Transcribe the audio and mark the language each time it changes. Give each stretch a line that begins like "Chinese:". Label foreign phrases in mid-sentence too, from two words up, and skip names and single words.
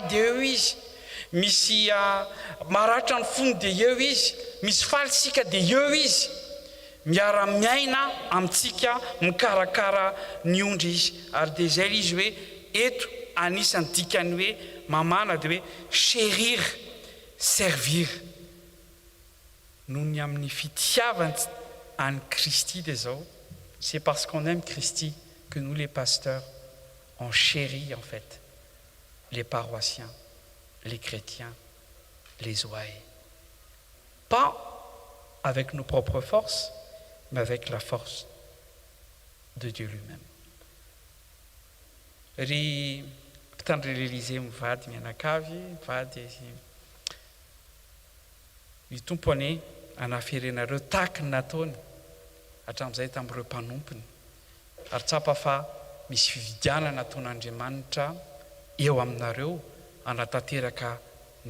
Malagasy: dia eo izy misy maratra ny fony dia eo izy misy falysika dia eo izy miara-miaina amintsika mikarakara ny ondry izy ary dia zay izy hoe eto anisany dikany hoe mamana dia
French: hoe chérir servir
Malagasy: noho ny amin'ny fitiavany any Christy dia zao
French: c'est parce qu'on aime Christy que nous les pasteurs on chérit en fait les paroissiens les chrétiens les ouailles pas avec nos propres forces mais avec la force de Dieu lui-même
Malagasy: ry mpitandry l'Élysée mivady mianakavy mivady ny tompo ane anaferenareo taky ny nataony hatramin'izay tamin'ireo mpanompony ary tsapa fa misy fividianana nataon'Andriamanitra eo aminareo anatanteraka ny